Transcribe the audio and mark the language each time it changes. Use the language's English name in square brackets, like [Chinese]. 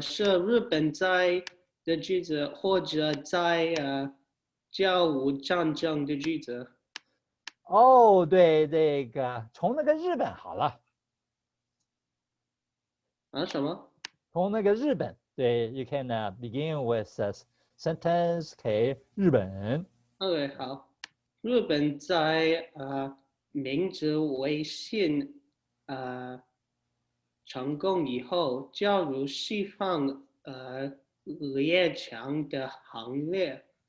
[Chinese] 是日本在的句子，或者在甲午战争的句子。哦，对，这个从那个日本好了。什么？ [English] 从那个日本，对 ， you can begin with a sentence. [Chinese] Okay, 日本。 OK， 好，日本在明治维新成功以后，加入西方列强的行列。